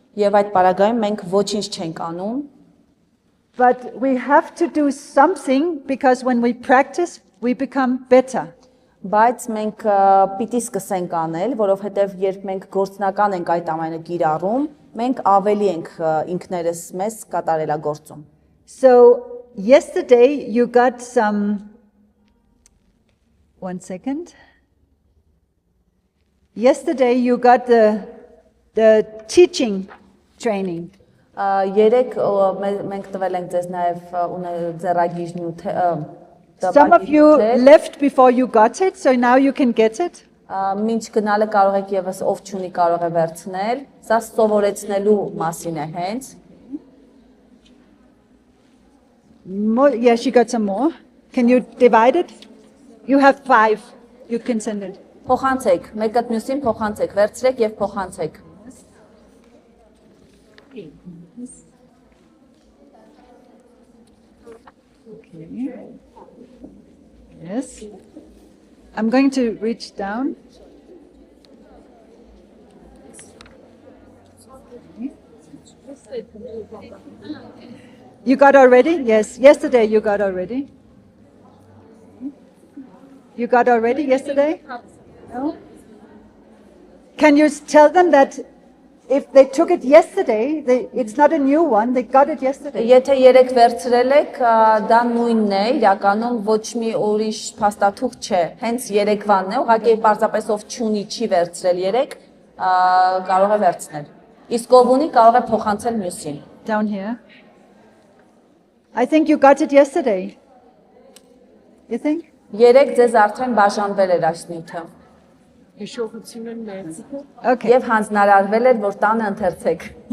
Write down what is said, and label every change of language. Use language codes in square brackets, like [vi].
[hy] եւ այդ պարագայում մենք ոչինչ չենք անում, [en] But we have to do something because when we practice, we become better. [hy] բայց մենք պիտի սկսենք անել, որովհետեւ երբ մենք գործնական ենք այդ ամենը կիրառում, մենք ավելի ենք ինքներս մեզ կատարելագործում։ [en] So yesterday you got some. 1 second. Yesterday you got the teaching training. [hy] Երեք մենք տվել ենք ձեզ նաև ձեռագիր նյութ [en] Some of you left before you got it, so now you can get it. [hy] Մինչ գնալը կարող եք եւս ով չունի կարող է վերցնել, սա սովորեցնելու մասին է հենց։ [en] More, yeah, she got some more. Can you divide it? You have 5. You can send it. [hy] Փոխանցեք, մեկը մյուսին փոխանցեք, վերցրեք եւ փոխանցեք։ [en] Okay. Yes. I'm going to reach down. You got already? Yes. Yesterday you got already. You got already yesterday? No? Can you tell them that if they took it yesterday, it's not a new one, they got it yesterday. [hy] Եթե երեք վերցրել եք, դա նույնն է, իրականում ոչ մի ուրիշ փաստաթուղթ չէ, հենց երեկվանն է, ուղղակի պարզապես ով չունի չի վերցրել երեք, կարող է վերցնել։ Իսկ ով ունի կարող է փոխանցել մյուսին։ [en] Down here. I think you got it yesterday. You think? [hy] Երեք ձեզ արդեն բաժանվել էր այս նյութը։ [en] Okay. [hy] Եվ հանձնարարվել էր, որ տանը ընթերցեք։